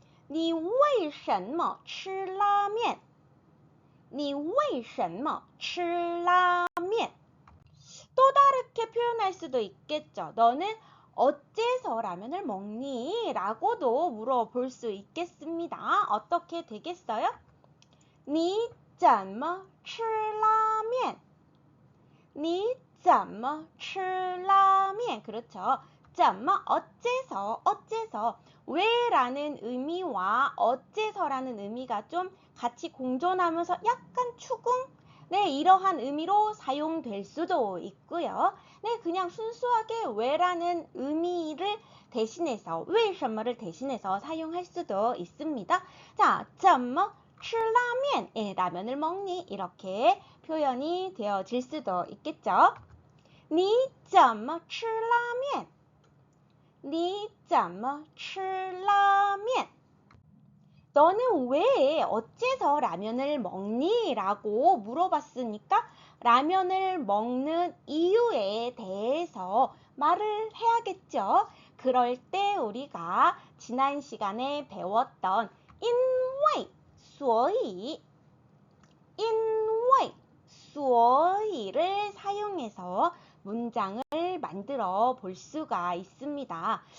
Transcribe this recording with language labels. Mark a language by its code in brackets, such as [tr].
[zh] 你为什么吃拉面你为什么吃拉面 [ko] 또 다르게 표현할 수도 있겠죠. 너는 어째서 라면을 먹니? 라고도 물어볼 수 있겠습니다. 어떻게 되겠어요? [zh] 你怎么吃拉面你怎么吃拉面 [ko] 그렇죠. 怎么 어째서 왜라는 의미와 어째서라는 의미가 좀 같이 공존하면서 약간 추궁 네, 이러한 의미로 사용될 수도 있고요. 네, 그냥 순수하게 왜라는 의미를 대신해서 为什么를 대신해서 사용할 수도 있습니다. 자, [zh] 怎么吃拉面 [ko] 라면을 먹니? 이렇게 표현이 되어질 수도 있겠죠. [zh] 你怎么吃拉面你怎么吃拉面 [ko] 너는 왜 어째서 라면을 먹니? 라고 물어봤으니까 라면을 먹는 이유에 대해서 말을 해야겠죠. 그럴 때 우리가 지난 시간에 배웠던 因为所以를 사용해서 문장을 만들어 볼 수가 있습니다.